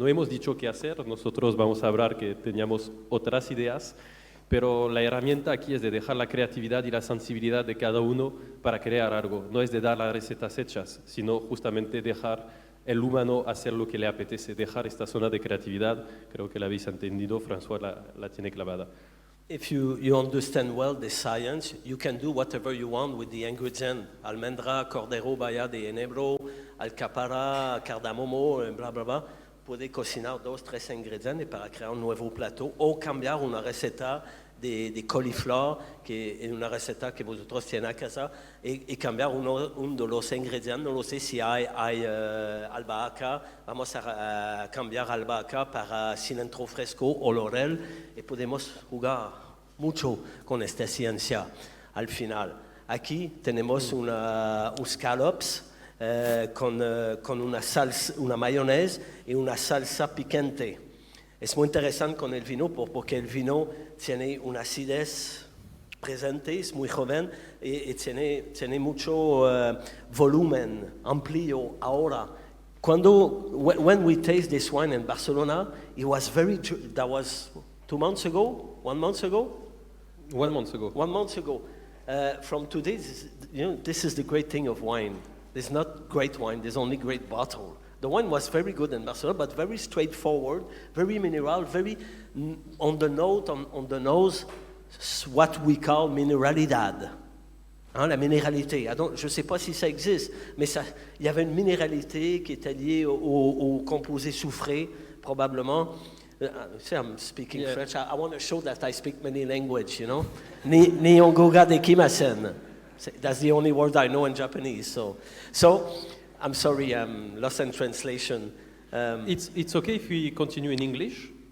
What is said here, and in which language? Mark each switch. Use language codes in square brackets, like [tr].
[es] No hemos dicho qué hacer, nosotros vamos a hablar que teníamos otras ideas, pero la herramienta aquí es de dejar la creatividad y la sensibilidad de cada uno para crear algo. No es de dar las recetas hechas, sino justamente dejar el humano hacer lo que le apetece, dejar esta zona de creatividad. Creo que la habéis entendido, François la tiene clavada. [en] If you understand well the science, you can do whatever you want with the ingredient. [es] Almendra, cordero, baya de enebro, alcapara, cardamomo, bla bla bla. Puede cocinar 2, 3 ingredientes para crear un nuevo plato o cambiar una receta de coliflor, que es una receta que vosotros tienen a casa, y cambiar uno de los ingredientes. No lo sé si hay albahaca, vamos a cambiar albahaca para cilantro fresco o laurel, y podemos jugar mucho con esta ciencia al final. Aquí tenemos unos scallops con una salsa, una mayonesa y una salsa picante. Es muy interesante con el vino porque el vino tiene una acidez presente, es muy joven y tiene mucho volumen, amplio ahora. [en] When we taste this wine in Barcelona, it was that was 2 months ago, 1 month ago? 1 month ago. 1 month ago. From today, this is the great thing of wine. There's not great wine, there's only great bottle. The wine was very good in Barcelona, but very straightforward, very mineral, very on the nose, what we call mineralidad. [fr] Hein, la minéralité. Je ne sais pas si ça existe, mais il y avait une minéralité qui était liée au composé soufré, probablement. [en] See, I'm speaking French. I want to show that I speak many languages, you know. [ja] Ni ongoga de kimasen. [en] That's the only word I know in Japanese. So I'm sorry, I'm lost in translation. It's okay if we continue in English?